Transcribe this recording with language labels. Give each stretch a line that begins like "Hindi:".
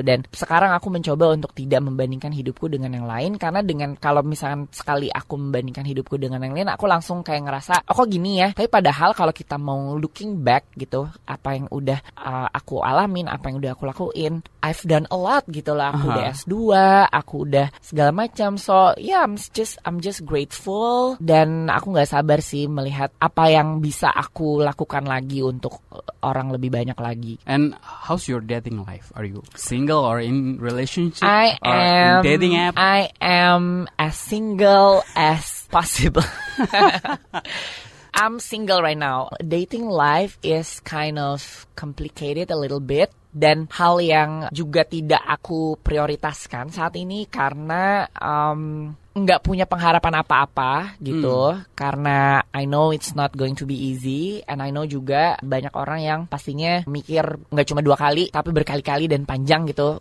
Indonesian: Dan sekarang aku mencoba untuk tidak membandingkan hidupku dengan yang lain, karena kalau misalkan sekali aku membandingkan hidupku dengan yang lain, aku langsung kayak ngerasa kok gini ya. Tapi padahal kalau kita mau
English: looking back
Indonesian: gitu, apa yang udah aku alamin, apa yang udah aku lakuin,
English: I've done a lot
Indonesian: gitu lah. Aku udah S2, aku udah segala macam.
English: So yeah, I'm just grateful.
Indonesian: Dan aku gak sabar sih melihat apa yang bisa aku lakukan lagi untuk orang lebih banyak lagi.
English: And how's your dating life? Are you single or in relationship? In dating app? I am as single as possible. I'm single right now. Dating life is kind of complicated a little bit.
Indonesian: Dan hal yang juga tidak aku prioritaskan saat ini karena nggak punya pengharapan apa-apa gitu. Karena
English: I know it's not going to be easy. And I know
Indonesian: juga banyak orang yang pastinya mikir nggak cuma 2 kali, tapi berkali-kali dan panjang gitu.